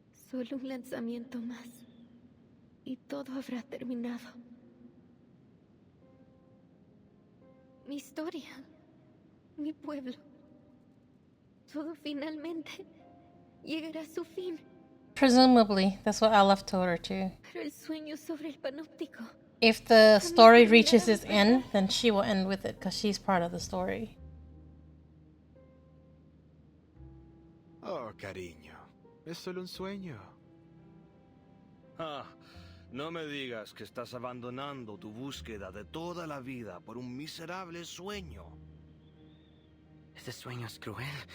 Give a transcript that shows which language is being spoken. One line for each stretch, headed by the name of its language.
Spanish: Solo un lanzamiento más y todo habrá terminado. Mi historia, mi pueblo, todo finalmente llegará a su fin.
English: Presumably, that's what Aleph told her too.
Spanish: Pero el sueño sobre el panóptico.
English: If the story reaches its end, then she will end with it because she's part of the story.
Spanish: Oh, cariño, es solo un sueño. Ah, no me digas que estás abandonando tu búsqueda de toda la vida por un miserable sueño. Este sueño es cruel.